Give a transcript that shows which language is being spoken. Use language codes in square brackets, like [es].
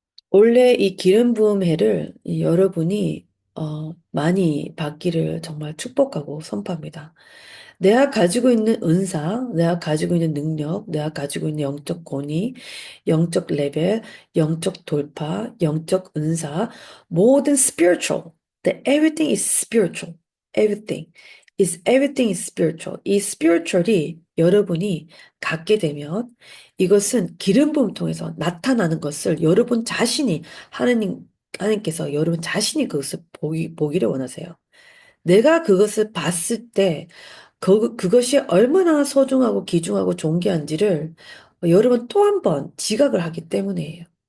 [ko] 원래 이 기름 부음 회를 여러분이 많이 받기를 정말 축복하고 선포합니다. 내가 가지고 있는 은사, 내가 가지고 있는 능력, 내가 가지고 있는 영적 권위, 영적 레벨, 영적 돌파, 영적 은사, 모든 spiritual. [en] That everything is spiritual. Everything is spiritual. [ko] 이 spiritual이 여러분이 갖게 되면 이것은 기름 부음 통해서 나타나는 것을 여러분 자신이 하나님께서 여러분 자신이 그것을 보기를 원하세요. 내가 그것을 봤을 때 그것이 얼마나 소중하고 귀중하고 존귀한지를 여러분 또 한 번 지각을 하기 때문이에요.